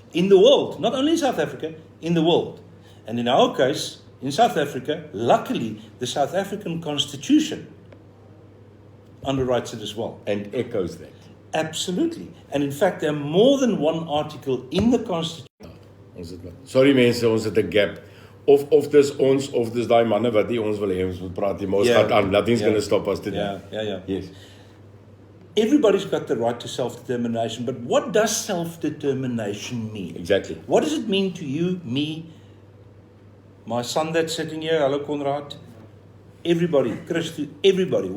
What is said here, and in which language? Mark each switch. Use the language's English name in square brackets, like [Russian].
[English] In the world, not only in South Africa, in the world. And in our case, in South Africa, luckily, the South African Constitution underwrites it as well. And echoes that. Absolutely. And in fact, there are more than one article in the Constitution. [Afrikaans] Ons het sorry mense, ons het 'n gap. Of dis ons of dis daai manne wat nie ons wil hê ons moet praat nie, maar ons gaan aan. [English] Nothing's going to stop us today. Yeah. Yes. Everybody's got the right to self-determination, but what does self-determination mean? Exactly. What does it mean to you, me, my son that's sitting here, hello Conrad, everybody, Christy, everybody?